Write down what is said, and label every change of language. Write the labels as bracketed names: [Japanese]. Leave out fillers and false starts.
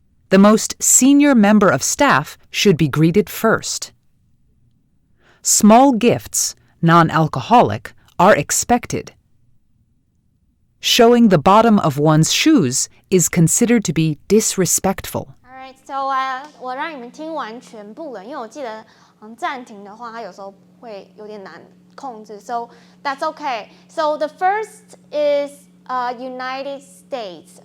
[English] The most senior member of staff should be greeted first. Small gifts, non-alcoholic, are expected. Showing the bottom of one's shoes is considered to be disrespectful. Alright, so [Chinese] 我让你们听完全部了，因为我记得暂停的话，它有时候会有点难控制。 [English] So that's okay. So the first is United States.